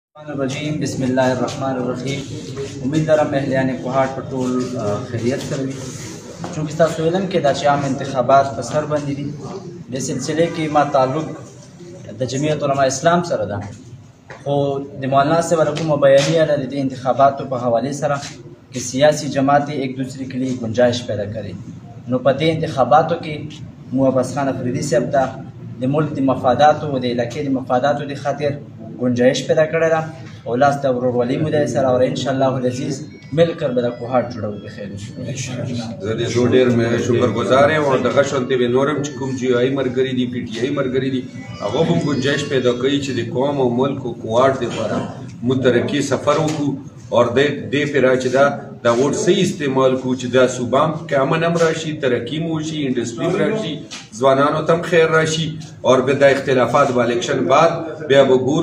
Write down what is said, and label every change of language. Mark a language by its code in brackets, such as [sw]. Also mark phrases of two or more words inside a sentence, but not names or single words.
[ar] الرجیم بسم الله الرحمن الرحیم. [ps] امید لرم اهلیان کوهاټ په ټول خیریت سره وي. چونکې تاسو علم کې دا چې عام انتخابات په سر باندې دي، د سلسلې کې ما تعلق د جمعیت علماء اسلام سره ده، خو د مولانا صاحب کومه بیانیه ده د انتخاباتو په حوالې سره [ur] کہ سیاسی جماعتیں ایک دوسرے کے لیے گنجائش پیدا کریں. [ps] نو په دې انتخاباتو کې مو عباس خان افریدي صاحب ته د ملک د مفاداتو او د علاقې د مفاداتو د خاطر گنجائش پیدا کړی ده او لاس د ورورولۍ مو دی سره، او [ar] انشاءالله العزیز [ur] مل کر [ps] به دا کوهاټ جوړوو بخیر. زه د دې ډېر شکرګزار یم او دغه شانتې به نور هم چې کوم جی آی ملګري دي، پی ټي آی ملګري دي، هغه هم گنجائش پیدا کوي چې د قوم او ملک او کوهاټ دپاره مترقي سفر وکړو او دې پرې چې دا ووټ صحیح استعمال کړو چې دا صوبه هم که امن هم راشي، ترقي مو وشي، انډسټري هم راشي، ځوانانو ته هم خیر راشي، او بیا دا اختلافات به الیکشن بعد بیا به ګورو.